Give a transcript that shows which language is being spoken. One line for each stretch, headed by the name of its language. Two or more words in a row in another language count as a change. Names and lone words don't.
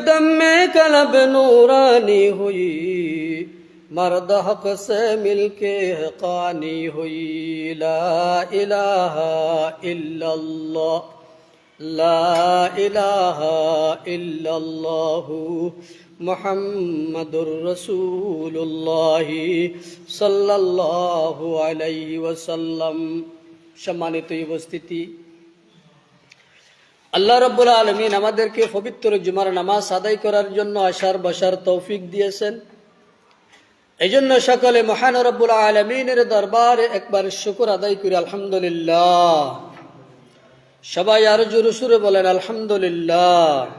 Urdu: دم میں قلب نورانی ہوئی مرد حق سے مل کے حقانی ہوئی
Arabic: لا الہ الا اللہ لا الہ الا اللہ محمد رسول اللہ صلی اللہ علیہ وسلم
Bangla: সম্মানিত উপস্থিতি
Arabic: الله رب العالمين
Bangla: আমাদেরকে পবিত্র জুমার নামাজ আদায় করার জন্য আসার বসার তৌফিক দিয়েছেন এইজন্য সকলে মহান রব্বুল আলামিনের দরবারে একবার শুকর আদায় করি আলহামদুলিল্লাহ সবাই আরো জোরে সুরে বলেন আলহামদুলিল্লাহ